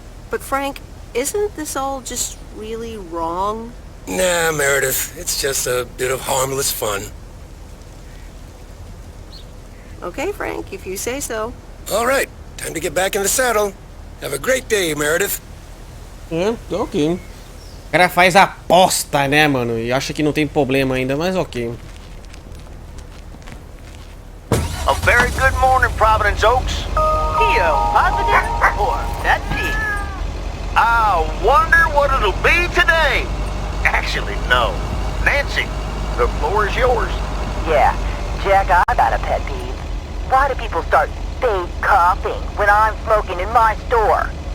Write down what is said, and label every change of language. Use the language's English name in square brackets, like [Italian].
[English] But Frank, isn't this all just really wrong? Nah, Meredith. It's just a bit of harmless fun. Okay, Frank, if you say so. All right. Time to get back in the saddle. Have a great day, Meredith. [Portuguese] Ok. O cara faz aposta, né, mano? E acha que não tem problema ainda, mas ok. [English] A very good morning, Providence Oaks. Theo, positive or that pig? I wonder what it'll be today. Actually, no. Nancy, the floor is yours. Yeah, Jack, I got a pet peeve. Why do people start fake coughing when I'm smoking in my store?